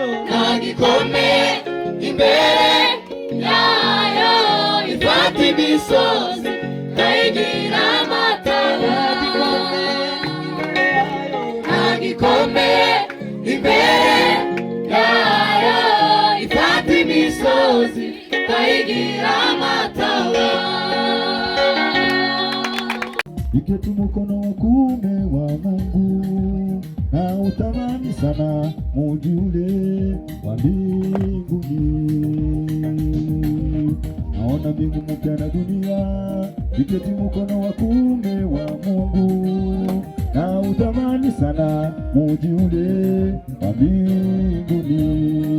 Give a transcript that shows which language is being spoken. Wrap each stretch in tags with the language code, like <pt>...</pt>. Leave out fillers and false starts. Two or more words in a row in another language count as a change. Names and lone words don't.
<rw>gikomeye imbere yayo, ifata imisozi ikayigira amataba. gikomeye imbere yayo, ifata imisozi ikayigira amataba.</rw> <sw>Iketi mkono wa kuume wa Mungu, na utamani sana mji ule wa mbinguni. Naona mbingu mpya na dunia, iketi mkono wa kuume wa Mungu, na utamani sana mji ule wa mbinguni.</sw>